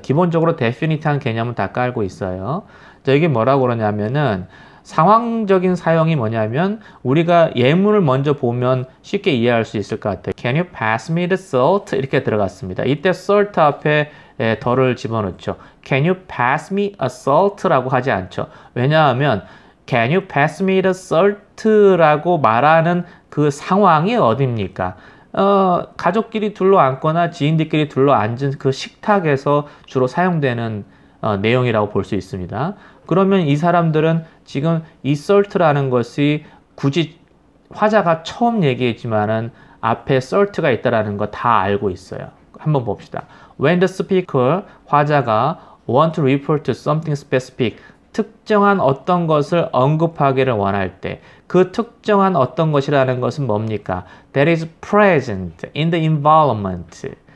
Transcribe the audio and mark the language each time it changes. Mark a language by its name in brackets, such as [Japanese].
[Korean] 기본적으로 definite한 개념은 다 깔고 있어요. 자, 이게 뭐라고 그러냐면은 상황적인 사용이 뭐냐면 우리가 예문을 먼저 보면 쉽게 이해할 수 있을 것 같아요. [English] Can you pass me the salt? [Korean] 이렇게 들어갔습니다. 이때 salt 앞에 더를 집어넣죠. [English] Can you pass me a salt라고 [Korean] 하지 않죠. 왜냐하면 [English] Can you pass me the salt라고 [Korean] 말하는 그 상황이 어딥니까? 가족끼리 둘러앉거나 지인들끼리 둘러앉은 그 식탁에서 주로 사용되는 내용이라고 볼 수 있습니다. 그러면 이 사람들은 지금 이 salt라는 것이 굳이 화자가 처음 얘기했지만은 앞에 salt가 있다라는 거 다 알고 있어요. 한번 봅시다. [English] When the speaker, [Korean] 화자가 [English] want to refer to something specific, [Korean] 특정한 어떤 것을 언급하기를 원할 때 그 특정한 어떤 것이라는 것은 뭡니까? [English] That is present in the environment.